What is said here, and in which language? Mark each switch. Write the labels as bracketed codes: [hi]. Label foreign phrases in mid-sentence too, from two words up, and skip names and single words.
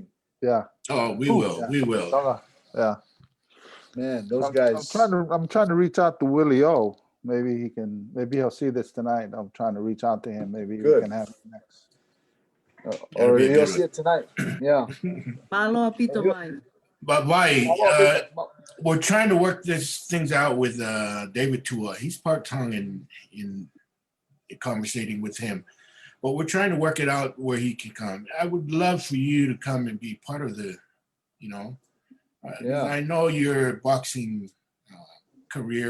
[en] Yeah. Oh, we will. We will. Yeah. Man, those guys. I'm trying to reach out to Willie O. Maybe he'll see this tonight. I'm trying to reach out to him. Maybe we can have him next. Or he'll see it tonight. Yeah. [to] Malo apito mai. [en] But Vai, we're trying to work things out with David Tua. He's part Tongan in conversating with him, but we're trying to work it out where he can come. I would love for you to come and be part of the, I know your boxing career.